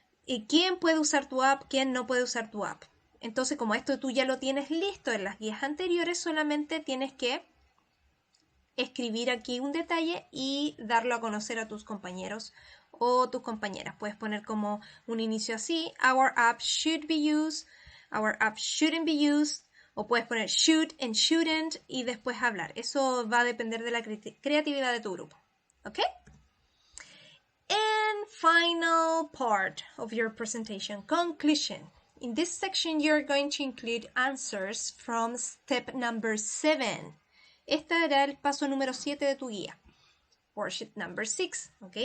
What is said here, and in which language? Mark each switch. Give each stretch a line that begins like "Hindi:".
Spanish: ¿Y quién puede usar tu app? ¿Quién no puede usar tu app? Entonces, como esto tú ya lo tienes listo en las guías anteriores, solamente tienes que escribir aquí un detalle y darlo a conocer a tus compañeros o tus compañeras. Puedes poner como un inicio así,
English: our app should be used, our app shouldn't be used,
Spanish: o puedes poner
English: should and shouldn't
Spanish: y después hablar. Eso va a depender de la creatividad de tu grupo. ¿Ok?
English: And final part of your presentation, conclusion. In this section, you're going to include answers from step number 7.
Spanish: Este era el paso número 7 de tu guía.
English: Worksheet number 6.
Spanish: ¿Ok?